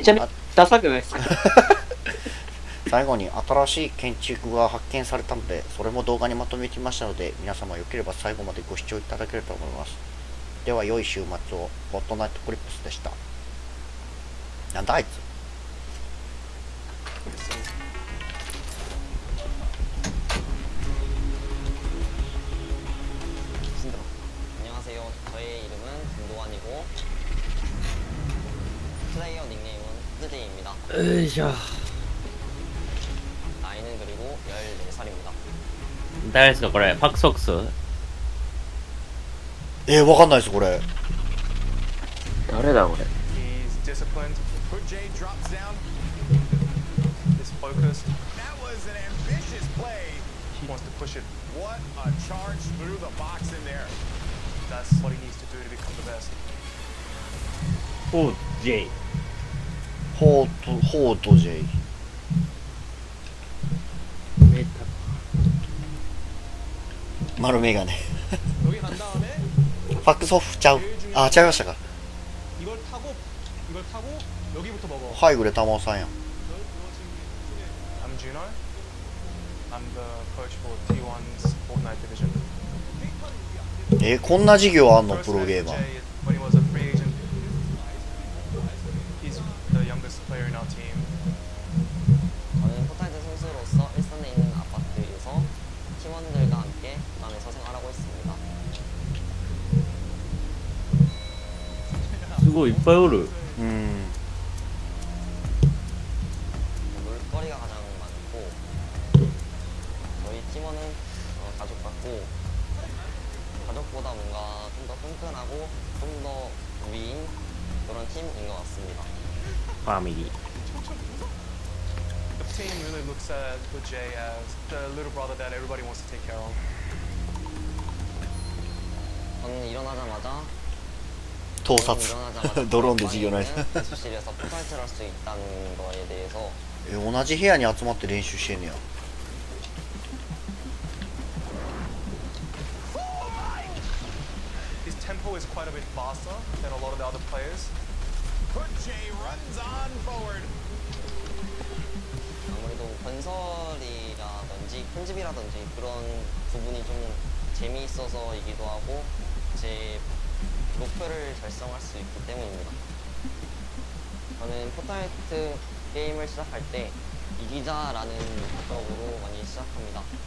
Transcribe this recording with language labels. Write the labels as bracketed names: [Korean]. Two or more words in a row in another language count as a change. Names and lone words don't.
[Japanese] めちゃめちゃダサくないですか？最後に新しい建築が発見されたのでそれも動画にまとめてきましたので皆様よければ最後までご視聴いただければと思います。では良い週末を。フォートナイトクリップスでした。なんだあいつ。 [Korean] 안녕하세요. 저의 이름은 김도환이고 플레이어 닉네임은 wdch입니다. 나이는 그리고 14살입니다. [Japanese] 誰ですかこれ？パクソックス？わかんないですこれ。誰だこれ。 [English] He's disciplined. Jay drops down. He's focused. That was an ambitious play. He wants to push it. What a charge through the box in there. That's what he needs to do to become the best. [Japanese] フォー J。ホート J。メタ。丸メガネ。ファックスオフちゃう。あ、違いましたか。はい、グレタモンさんやん。 [English] I'm Juno. I'm the coach for T1's Fortnite division. [Japanese] こんな授業あんのプロゲーマー。 [English] When he was a free agent, he's the youngest player in our team. [Korean] 저는 포트나이트 선수로서 일선에 있는 아파트에서 팀원들과 함께 부산에서 생활하고 있습니다. [Japanese] すごいいっぱいおる。 [Korean] 놀거리가 가장 많고 저희 팀원은 가족 같고 가족보다 뭔가 좀 더 끈끈하고 좀 더 위인 그런 팀인 것 같습니다. 패밀리. [English] The team really looks at Jay as the little brother that everybody wants to take care of. [Korean] 저는 일어나자마자 [Japanese] 盗撮ドローンで授業ないです。 [Korean] 교실에서 포트나이트를 할 수 있다는 거에 대해서 [Japanese] 同じ部屋に集まって練習してんねや。 [English] His tempo is quite a bit faster than a lot of the other players. Jay runs on forward. [Korean] 아무래도 건설이라든지 편집이라든지 그런 부분이 좀 재미있어서이기도 하고 제 목표를 달성할 수 있기 때문입니다. 저는 포트나이트 게임을 시작할 때 이기자라는 목적으로 많이 시작합니다.